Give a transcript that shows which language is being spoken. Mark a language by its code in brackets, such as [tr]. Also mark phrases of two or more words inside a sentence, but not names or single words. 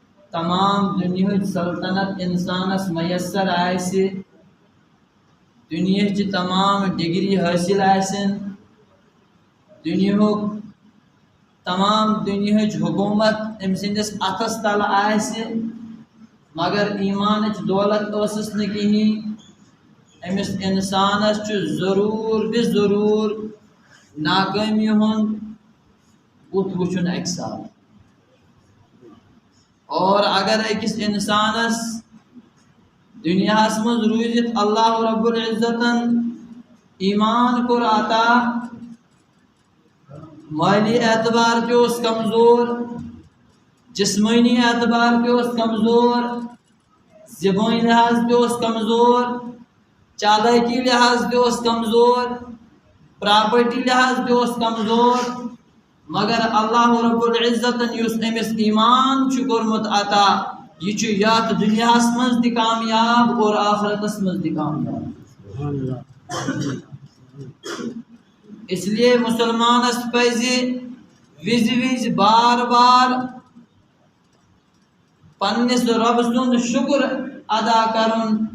[ks] تمام دنیا سلطنت انسانس میسر آئے، [ur] دنیا کی تمام ڈگری حاصل [ks] آسن، دنیا تمام دنیا حکومت ام سندس اتس تل آسہ، مگر ایمان دولت ٲسٕس نہٕ کہین، امس انسانس ضرور بے ضرور ناکٲمی ہُنٛد بُتھ وٕچھُن اکہِ ساتہٕ۔ اور اگر أکِس انسانس دنیاہس مز روزت اللہ رب العزتن ایمان کور عطا، مالی اعتبار پہ اس کمزور، جسمانی اعتبار پہ اس کمزور، زبانی لحاظ پہ اس کمزور، چالاکی لحاظ پہ اس کمزور، پراپرٹی لحاظ پہ اس کمزور، مگر اللہ رب العزتن یس امس ایمان کورمت عطا، یہ یات دنیاہس مز تہ کامیاب اور آخرتس مز تہ کامیاب۔ اس لیے مسلمانس پزِ وز وز بار بار پنس رب سند شکر ادا کرن